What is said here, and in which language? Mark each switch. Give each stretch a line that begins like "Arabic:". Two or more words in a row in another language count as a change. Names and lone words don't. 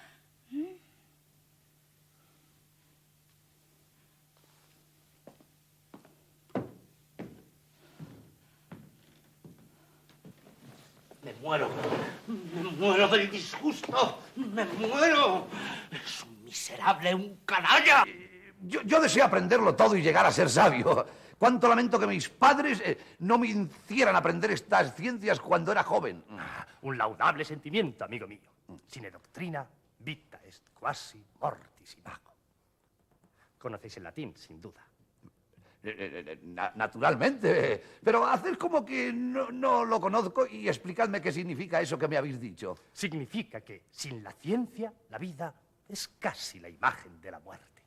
Spanish: Me muero del disgusto, me muero. Es un miserable, un canalla. Yo deseo aprenderlo todo y llegar a ser sabio, Cuánto lamento que mis padres no me hicieran aprender estas ciencias cuando era joven. Un laudable sentimiento, amigo mío.
Latin: Sine doctrina, vita est quasi mortis imago.
Spanish: Conocéis el latín, sin duda. Naturalmente, pero haced como que no lo conozco y explicadme qué significa eso que me habéis dicho. Significa que sin la ciencia, la vida es casi la imagen de la muerte.